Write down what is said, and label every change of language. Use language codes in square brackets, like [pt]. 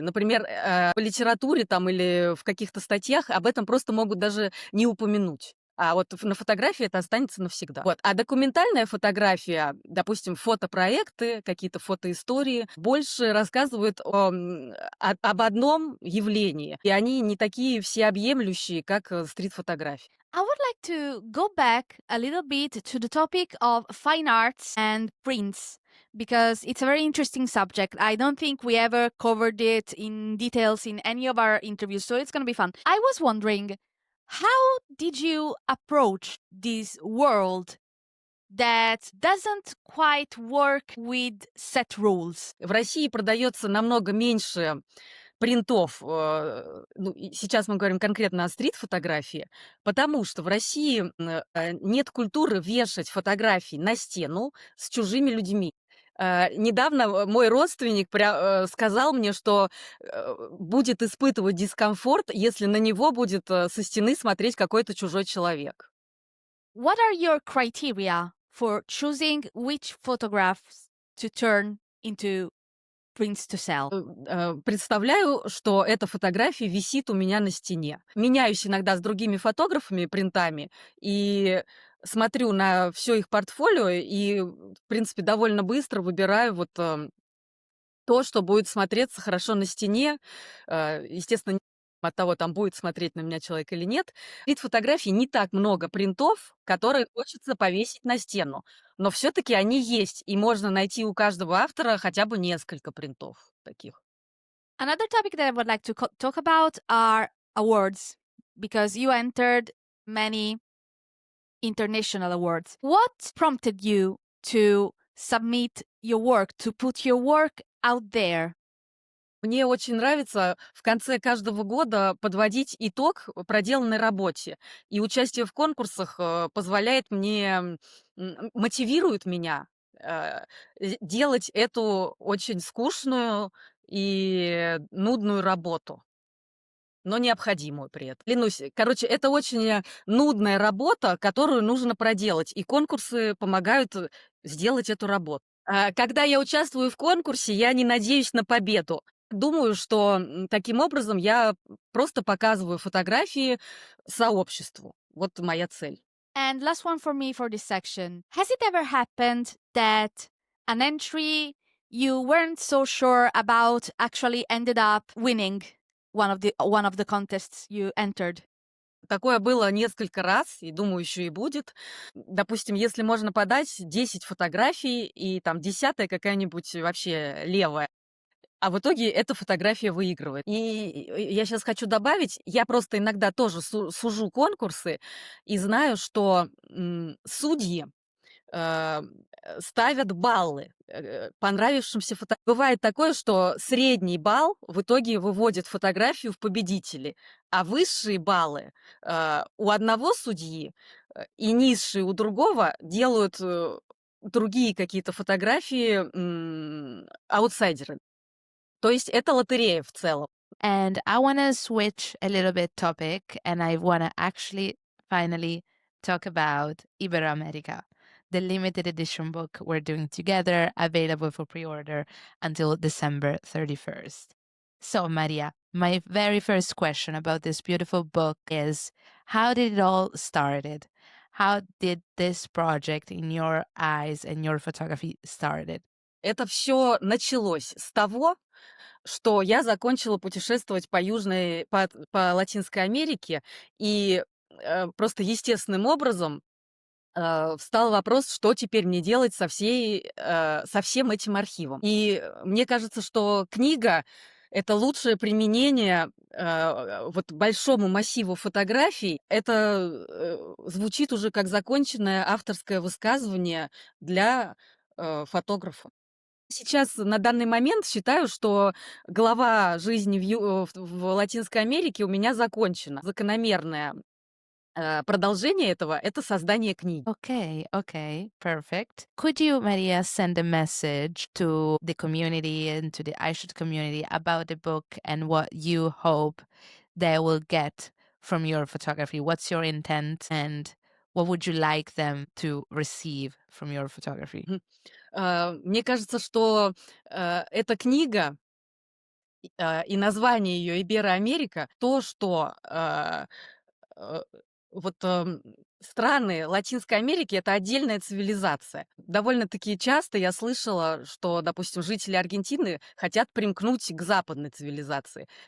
[ru] Например, в литературе там или в каких-то статьях об этом просто могут даже не упомянуть. А вот на фотографии это останется навсегда. Вот. А документальная фотография, допустим, фотопроекты, какие-то фотоистории, больше рассказывают об одном явлении. И они не такие всеобъемлющие, как стрит-фотография. [en] I would like to go back a little bit to the topic of fine arts and prints because it's a very interesting subject. I don't think we ever covered it in details in any of our interviews, so it's going to be fun. I was wondering, how did you approach this world that doesn't quite work with set rules? [ru] В России продается намного меньше принтов, и сейчас мы говорим конкретно о стрит-фотографии, потому что в России нет культуры вешать фотографии на стену с чужими людьми. Недавно мой родственник сказал мне, что будет испытывать дискомфорт, если на него будет со стены смотреть какой-то чужой человек. [en] What are your criteria for choosing which photographs to turn into prints to sell? [ru] Представляю, что эта фотография висит у меня на стене. Меняюсь иногда с другими фотографами принтами и смотрю на все их портфолио и, в принципе, довольно быстро выбираю вот то, что будет смотреться хорошо на стене. Естественно, от того, там будет смотреть на меня человек или нет. Вид фотографий не так много принтов, которые хочется повесить на стену. Но все-таки они есть, и можно найти у каждого автора хотя бы несколько принтов таких. [en] Another topic that I would like to talk about are awards, because you entered many international awards. What prompted you to submit your work, to put your work out there? [ru] Мне очень нравится в конце каждого года подводить итог проделанной работе. И участие в конкурсах позволяет мне, мотивирует меня делать эту очень скучную и нудную работу, но необходимую при этом. Клянусь, короче, это очень нудная работа, которую нужно проделать, и конкурсы помогают сделать эту работу. Когда я участвую в конкурсе, я не надеюсь на победу. Думаю, что таким образом я просто показываю фотографии сообществу. Вот моя цель. [en] And last one for me for this section. Has it ever happened that an entry you weren't so sure about actually ended up winning one of the contests you entered? [ru] Такое было несколько раз, и думаю, еще и будет. Допустим, если можно подать 10 фотографий, и там 10-я какая-нибудь вообще левая, а в итоге эта фотография выигрывает. И я сейчас хочу добавить, я просто иногда тоже сужу конкурсы и знаю, что судьи э, ставят баллы понравившимся фото. Бывает такое, что средний балл в итоге выводит фотографию в победители, а высшие баллы у одного судьи и низшие у другого делают другие какие-то фотографии аутсайдеры. То есть это лотерея в целом. [en] And I want to switch a little bit topic, and I want to actually finally talk about Iberoamérica, the limited edition book we're doing together, available for pre-order until December 31st. So, Maria, my very first question about this beautiful book is, how did it all started? How did this project in your eyes and your photography started? [ru] Это все началось с того, что я закончила путешествовать по Латинской Америке, и просто естественным образом встал вопрос, что теперь мне делать со всем этим архивом. И мне кажется, что книга — это лучшее применение вот большому массиву фотографий. Это звучит уже как законченное авторское высказывание для фотографа. Сейчас, на данный момент, считаю, что глава жизни в Латинской Америке у меня закончена. Закономерное продолжение этого — это создание книги. [en] Okay, perfect. Could you, Maria, send a message to the community and to the Eyeshot community about the book and what you hope they will get from your photography? What's your intent and what would you like them to receive from your photography? [ru] Мне кажется, что эта книга и название ее «Ибероамерика» — то, что э, вот страны Латинской Америки — это отдельная цивилизация. Довольно-таки часто я слышала, что, допустим, жители Аргентины хотят примкнуть к западной цивилизации.